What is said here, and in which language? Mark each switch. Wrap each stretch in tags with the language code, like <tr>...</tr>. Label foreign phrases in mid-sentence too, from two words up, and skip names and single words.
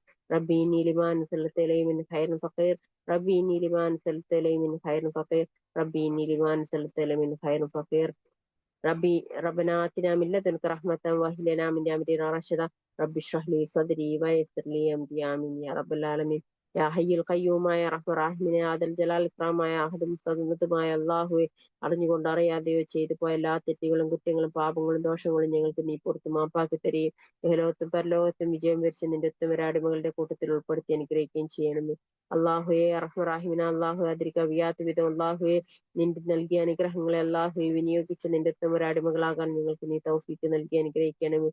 <ar>ربي اني لما انزلت الي من خير فقير. ربي اني لما انزلت الي من خير فقير. ربي اني لما انزلت الي من خير فقير. ربنا آتنا من لدنك رحمة وهب لنا من أمرنا رشدا. رب اشرح لي صدري ويسر لي أمري آمين يا رب العالمين. يا حي القيوم يا رحمن الراحمين يا ذا الجلال الإكرام يا أحد</ar> <ml>മുസ്തഗ്നതുമായ അല്ലാഹുവേ, അറിഞ്ഞുകൊണ്ട് അറിയാതെയോ ചെയ്തു പോയ എല്ലാ തെറ്റുകളും കുറ്റങ്ങളും പാപങ്ങളും ദോഷങ്ങളും ഞങ്ങൾക്ക് നീ പുറത്ത് മാപ്പാക്കി തരികയും ഇഹലോകത്തും പരലോകത്തും വിജയം വരിച്ച് നിന്റെ ഉത്തമരാടിമകളുടെ കൂട്ടത്തിൽ ഉൾപ്പെടുത്തി അനുഗ്രഹിക്കുകയും ചെയ്യണമെന്ന്. അള്ളാഹുവെ റഹ്മറാഹിമിന, അള്ളാഹു അതിരിക്കവിയാത്ത വിധം അള്ളാഹുവെ നിന്റെ നൽകിയ അനുഗ്രഹങ്ങളെ അള്ളാഹുവെ വിനിയോഗിച്ച് നിന്റെ ഉത്തമരാടിമകളാകാൻ ഞങ്ങൾക്ക് നീ തൗഫീക്ക് നൽകി അനുഗ്രഹിക്കണമേ.</ml>